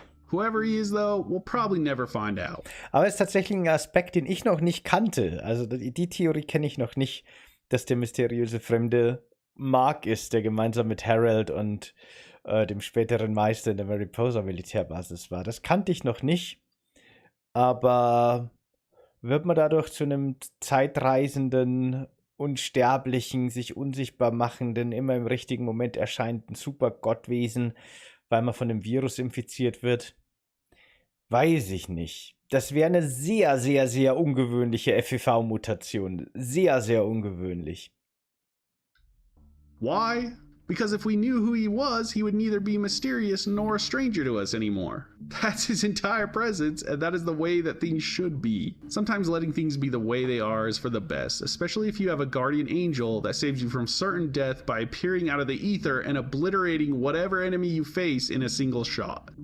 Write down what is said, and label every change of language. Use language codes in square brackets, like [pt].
[en] Whoever he is, though, we'll probably never find out. [de] Aber es ist tatsächlich ein Aspekt, den ich noch nicht kannte. Also die Theorie kenne ich noch nicht, dass der mysteriöse Fremde Mark ist, der gemeinsam mit Harold und dem späteren Meister in der Mariposa Militärbasis war. Das kannte ich noch nicht. Aber wird man dadurch zu einem zeitreisenden, unsterblichen, sich unsichtbar machenden, immer im richtigen Moment erscheinenden Super-Gottwesen, weil man von dem Virus infiziert wird? Weiß ich nicht. Das wäre eine sehr, sehr, sehr ungewöhnliche FEV-Mutation. Sehr, sehr ungewöhnlich. [en] Why? Because if we knew who he would neither be mysterious nor a stranger to us anymore. That's his entire presence, and that is the way that things should be. Sometimes letting things be the way they are is for the best, especially if you have a guardian angel that saves you from certain death by appearing out of the ether and obliterating whatever enemy you face in a single shot.